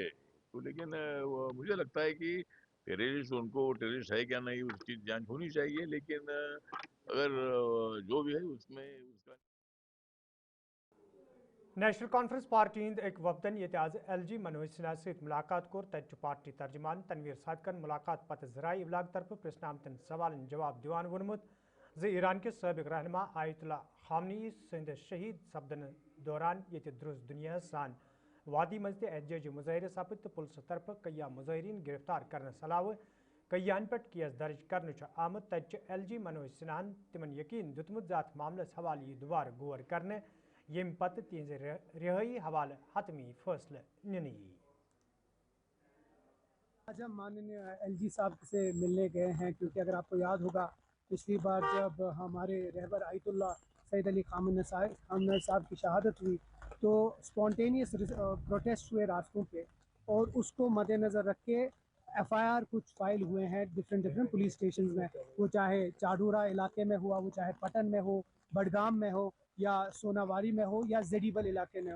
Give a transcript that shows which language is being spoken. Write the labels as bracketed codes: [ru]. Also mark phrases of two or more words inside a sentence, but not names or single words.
[hi] तो लेकिन मुझे लगता है कि टेररिस्ट है क्या नहीं उसकी जांच होनी चाहिए, लेकिन अगर जो भी है उसमें उसका [ks] नेशनल कॉन्फ्रेंस पार्टी हिंद एक वफदन ये आज LG मनोज सिन्हा सहित मुलाकात कोर तत पार्टी तर्जमान तनवीर सादकन मुलाकात पत ज़राई इबलाग तरफ प्रेस नामतन सवालन जवाब दिवान वोनमुत ज ईरान के सबक रहनमा आयतुल्ला खामनी सहिंद शहीद सपदन दौरान ये दुरुस्त दुनिया सान वादी मज एहतजाज मुजाहिर सपद तो पुलिस तरफ कया मुजाहरीन गिरफ्तार कर सलाव कयान पे केस दर्ज कर आमद तत LG मनोज सिन्हान तिमन यकीन दुतमुत जात मामलस हवाले दुबार गौर करने यम पत तिहज रिहाई हवाले हतमी फैसले निनी। [hi] आज हम माननीय LG साहब से मिलने गए हैं क्योंकि अगर आपको याद होगा पिछली बार जब हमारे रहबर आयतुल्ला सैयद अली खामनई साहब की शहादत हुई तो [en] spontaneous protest [hi] हुए रास्तों पे और उसको मद्देनज़र रख के FIR कुछ फाइल हुए हैं [en] different police station [hi] में, वो चाहे चाडूरा इलाके में हुआ, वो चाहे पटन में हो, बडगाम में हो या सोनावारी में हो या जेडीबल इलाके में हो।